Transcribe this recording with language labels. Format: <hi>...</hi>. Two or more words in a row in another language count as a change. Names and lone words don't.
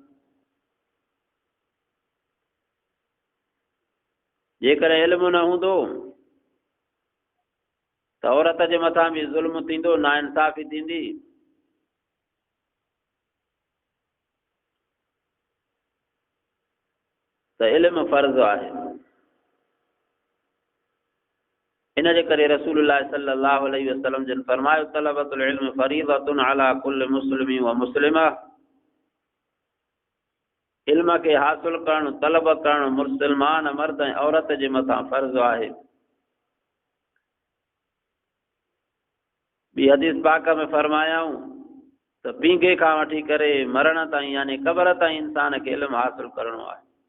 <sd>जेकर इल्मु न हूंदो त औरत जे मथां बि ज़ुल्म थींदो, नाइंसाफ़ी थींदी। त इल्मु फ़र्ज़ु आहे। इन जे करे रसूलुल्लाह</sd> <ar>صلى الله عليه وسلم</ar> <sd>जिन फरमायो,</sd> <ar>طلب العلم فريضة على كل مسلم ومسلمة,</ar> <sd>इल्म खे हासिल करणु, तलब करणु मुसलमान मर्द ऐं औरत जे मथां फ़र्ज़ु आहे। ॿी हदीस पाक में फरमायाऊं त पींघे खां वठी करे मरण ताईं, यानी क़बर ताईं इंसान खे इल्मु हासिल करणो आहे।</sd>